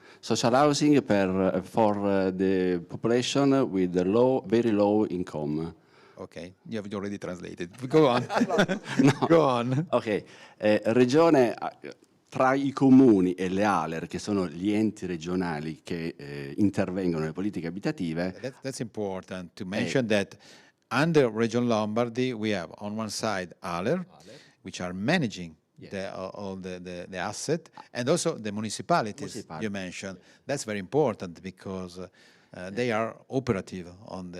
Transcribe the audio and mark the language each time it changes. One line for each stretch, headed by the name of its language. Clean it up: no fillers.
English: Social housing for the population with very low income. Okay, you have already translated. Go on. No. Go on.
Italian: Ok, regione tra i comuni e le ALER, che sono gli enti regionali che intervengono nelle politiche abitative.
English: That's important to mention that under Region Lombardy we have on one side ALER, which are managing all the asset, and also the municipalities you mentioned. That's very important because they are operative on the